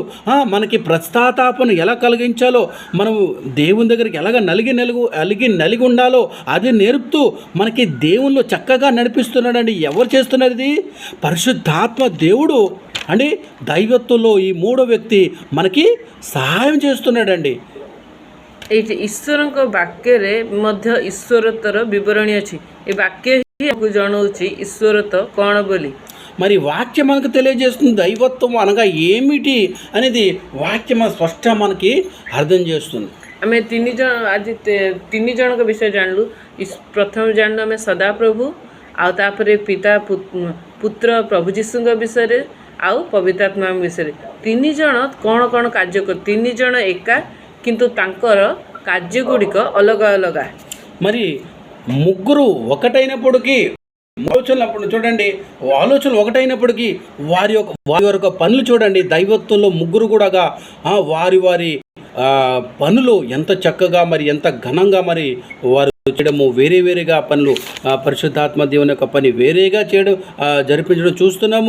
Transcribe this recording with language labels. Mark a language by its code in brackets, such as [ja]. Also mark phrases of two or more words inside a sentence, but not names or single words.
[te] మనకి ప్రస్తాతాపను ఎలా కలిగించాలో, మనం దేవుని దగ్గరికి ఎలాగ నలిగి ఉండాలో అది నేర్పుతూ మనకి దేవునిలో చక్కగా నడిపిస్తున్నాడండి. ఎవరు చేస్తున్నారు ఇది? పరిశుద్ధాత్మ దేవుడు అండి. దైవత్వంలో ఈ మూడో వ్యక్తి మనకి సహాయం చేస్తున్నాడండి. [or] ଏଇଠି ଈଶ୍ୱରଙ୍କ ବାକ୍ୟରେ ମଧ୍ୟ ଈଶ୍ୱରତ୍ୱର ବିବରଣୀ ଅଛି। ଏ ବାକ୍ୟ ହିଁ ଆମକୁ ଜଣାଉଛି ଈଶ୍ୱରତ୍ୱ କ'ଣ ବୋଲି। [te] మరి వాక్యం మనకు తెలియజేస్తుంది దైవత్వం అనగా ఏమిటి అనేది. వాక్యం స్పష్టంగా మనకి అర్థం చేస్తుంది. [or] ଆମେ ଆଜି ତିନି ଜଣଙ୍କ ବିଷୟ ଜାଣିଲୁ। ପ୍ରଥମେ ଜାଣିଲୁ ଆମେ ସଦାପ୍ରଭୁ, ଆଉ ତାପରେ ପିତା ପୁତ୍ର ପ୍ରଭୁ ଯୀଶୁଙ୍କ ବିଷୟରେ, ଆଉ ପବିତ୍ର ଆତ୍ମାଙ୍କ ବିଷୟରେ। ତିନି ଜଣ କ'ଣ କ'ଣ କାର୍ଯ୍ୟ କର, ତିନି ଜଣ ଏକା କିନ୍ତୁ ତାଙ୍କର କାର୍ଯ୍ୟ ଗୁଡ଼ିକ ଅଲଗା ଅଲଗା। [te] మరి ముగ్గురు ఒకటైనప్పటికీ ఆలోచనలు చూడండి, ఆలోచనలు ఒకటైనప్పటికీ వారి యొక్క పనులు చూడండి. దైవత్వంలో ముగ్గురు కూడా వారి పనులు ఎంత చక్కగా, మరి ఎంత ఘనంగా మరి వారు చేయడము, వేరేగా పనులు, పరిశుద్ధాత్మ దేవుని యొక్క పని వేరేగా చేయడం, జరిపించడం చూస్తున్నాము.